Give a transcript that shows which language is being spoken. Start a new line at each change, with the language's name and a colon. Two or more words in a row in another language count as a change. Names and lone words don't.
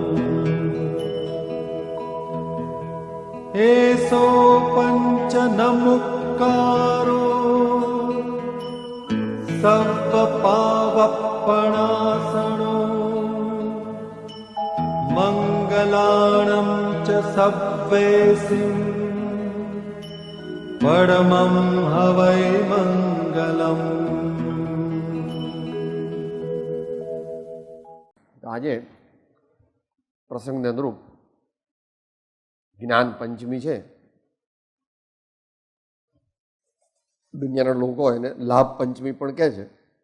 Prakrit languages: एसो पंच नमुक्कारो सव्वपावप्पणासनो मंगलाणं च सव्वेसिं परमं हवै मंगलम्।
Gujarati: આજે પ્રસંગને અનુરૂપ જ્ઞાન પંચમી છે. દુનિયાના લોકો એને લાભ પંચમી પણ કહે છે.